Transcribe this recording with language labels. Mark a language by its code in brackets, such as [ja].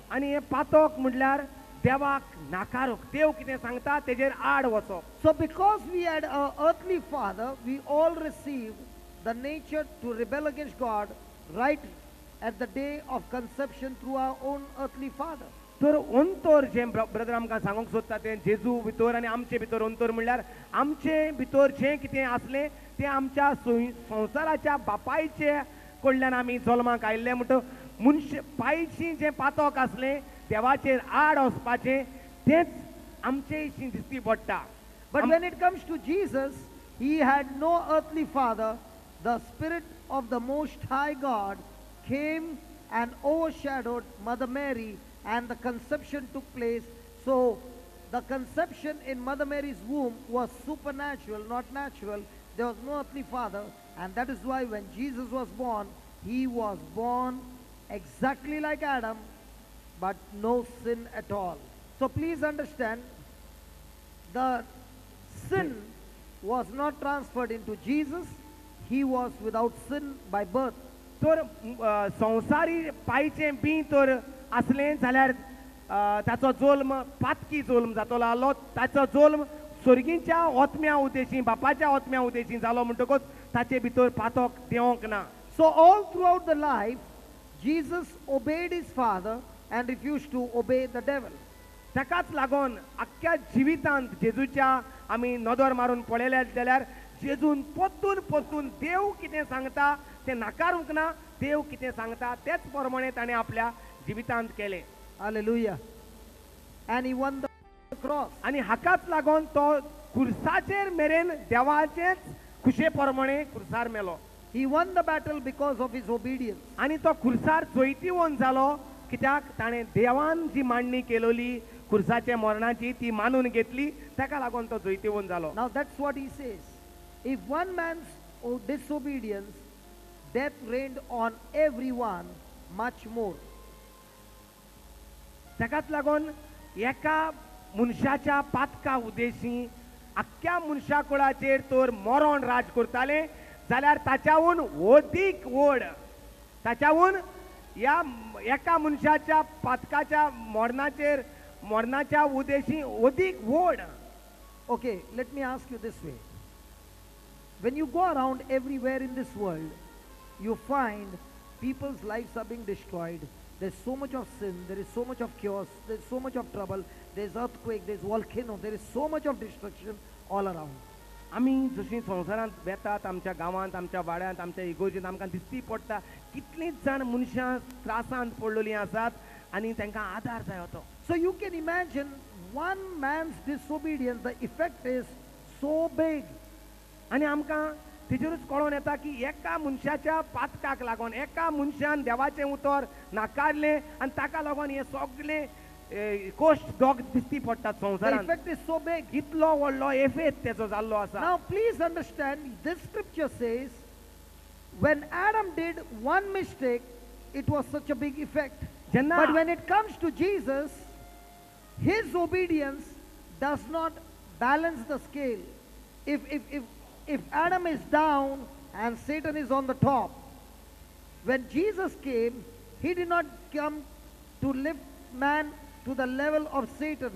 [kok] आनी हे पातक म्हटल्यार देवाक नाकारूंक, देव कितें सांगता तेजेर आड वचप. [en] So because we had an earthly father, we all received the nature to rebel against God right at the day of conception through our own earthly father. [kok] तर अंतर जे ब्रदर आमकां सांगूंक सोदता तें जेजू भितर आनी आमचे भितर अंतर म्हणल्यार आमचे भितर जें कितें आसलें तें आमच्या संवसाराच्या बापायचे कडल्यान आमी जल्माक आयिल्ले म्हणटा मनशां पायची जें पातक आसलें देवाचेर आड वचपाचें तेंच आमचे इश्टी दिसती पडटा. [en] But when it comes to Jesus, he had no earthly father. The Spirit of the Most High God came and overshadowed Mother Mary, and the conception took place. So the conception in Mother Mary's womb was supernatural, not natural. There was no earthly father, and that is why when Jesus was born, he was born exactly like Adam, but no sin at all. So please understand, the sin was not transferred into Jesus. He was without sin by birth. [kok] तर संवसारी पायचें बी तर असलें जाल्यार ताचो जल्म पातकी जल्म जातलो आसलो. ताचो जल्म स्वर्गीच्या ओतम्या उद्देशी बापाच्या ओतम्या उद्देशी जालो म्हणटकूच ताचे भितर पातक देवंक ना. [en] So all throughout the life, Jesus obeyed his father and refused to obey the devil. [kok] ताकाच लागून आख्ख्या जिवितांत जेजूच्या आमी नदर मारून पळयले जाल्यार जेजून पोत्तून पोत्तून देव कितें सांगता तें नाकारूंक ना. देव कितें सांगता तेच प्रमाणे ताणें आपल्या जिवितांत केलें. [en] Hallelujah. And he won the cross. [kok] आनी हाकाच लागून तो खुर्साचेर मेरेन देवाचेच खुशे प्रमाणे खुर्सार मेलो. [en] He won the battle because of his obedience. [kok] आनी तो खुर्सार जैतिवंत जालो कित्याक ताणें देवान जी मांडणी केलोली खुर्साच्या मरणाची ती मानून घेतली. ताका लागून तो जैतिवंत जालो. [en] Now that's what he says. If one man's disobedience, death reigned on everyone much more. [kok] ताकाच लागून एका मनशाच्या पातका उद्देशी आख्ख्या मनशा कुळाचेर तर मरण राज करताले जाल्यार ताच्याहून अदीक व्हड ताच्याहून या एका मनशाच्या पातकाच्या मरणाच्या उद्देशी अदीक व्हड. [en] Okay, let me ask you this way. When you go around everywhere in this world, you find people's lives are being destroyed. There's so much of sin, there is so much of chaos, there's so much of trouble, there's earthquake, there's volcano, there is so much of destruction all around. [kok] आमी जशीं संवसारांत वेतात आमच्या गांवांत आमच्या वाड्यांत आमच्या इगोर्जींत आमकां दिसती पडटा कितलींच जाण मनशां त्रासांत पडलेलीं आसात आनी तांकां आदार जाय तो. [en] So you can imagine one man's disobedience, the effect is so big. [kok] आनी आमकां तेजेरूच कळोन येता की एका मनशाच्या पातकाक लागून एका मनशान देवाचें उतर नाकारलें आनी ताका लागून हे सगळे कोश्ट दोग दिसती पडटात [en] The [kok] संवसारांत. [en] effect is so big. [kok] इतलो व्हडलो एफेक्ट तेजो जाल्लो आसा. [en] Now please understand, this scripture says, when Adam did one mistake, it was such a big effect. [kok] जेन्ना [en] But when it comes to Jesus, his obedience does not balance the scale. If Adam is down and Satan is on the top, when Jesus came, he did not come to lift man to the level of Satan.